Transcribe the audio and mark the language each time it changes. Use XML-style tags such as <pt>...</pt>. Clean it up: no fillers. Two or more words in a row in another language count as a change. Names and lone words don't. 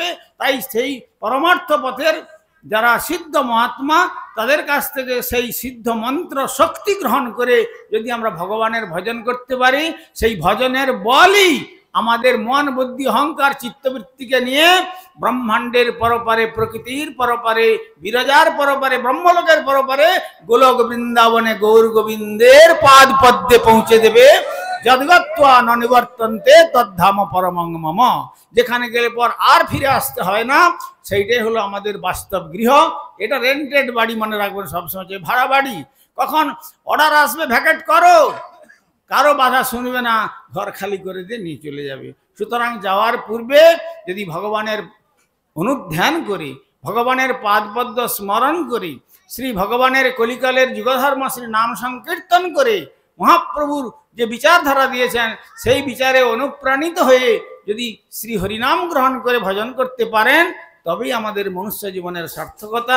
<bn>তাই সেই পরমার্থ পথের যারা সিদ্ধ মহাত্মা, তাদের কাছ থেকে সেই সিদ্ধ মন্ত্র শক্তি গ্রহণ করে যদি আমরা ভগবানের ভজন করতে পারি, সেই ভজনের বলই আমাদের মন, বুদ্ধি, অহংকার, চিত্তবৃত্তিকে নিয়ে ব্রহ্মাণ্ডের পরপারে, প্রকৃতির পরপারে, বিরজার পরপারে, ব্রহ্মলোকের পরপারে, গোলক বৃন্দাবনে গৌর গোবিন্দের পাদ পদ্মে পৌঁছে দেবে।</bn> <sa>যদ্গত্বা ন নিবর্তন্তে তদ্ধাম পরমং মম।</sa> <bn>যেখানে গেলে পর আর ফিরে আসতে হয় না, সেইটাই হলো আমাদের বাস্তব গৃহ। এটা রেন্টেড বাড়ি মনে রাখবেন সবসময়, ভাড়া বাড়ি। কখন অর্ডার আসবে ভ্যাকেট করো, কারো বাধা শুনবে না, ঘর খালি করে দিয়ে নিয়ে চলে যাবে। সুতরাং যাওয়ার পূর্বে যদি ভগবানের অনুধ্যান করে ভগবানের পাদপদ্ম স্মরণ করে শ্রী ভগবানের কলিকালের যুগধর্ম শ্রী নাম সংকীর্তন করে মহাপ্রভুর যে বিচারধারা দিয়েছেন সেই বিচারে অনুপ্রাণিত হয়ে যদি শ্রী হরিনাম গ্রহণ করে ভজন করতে পারেন তবেই আমাদের মনুষ্য জীবনের সার্থকতা।</bn>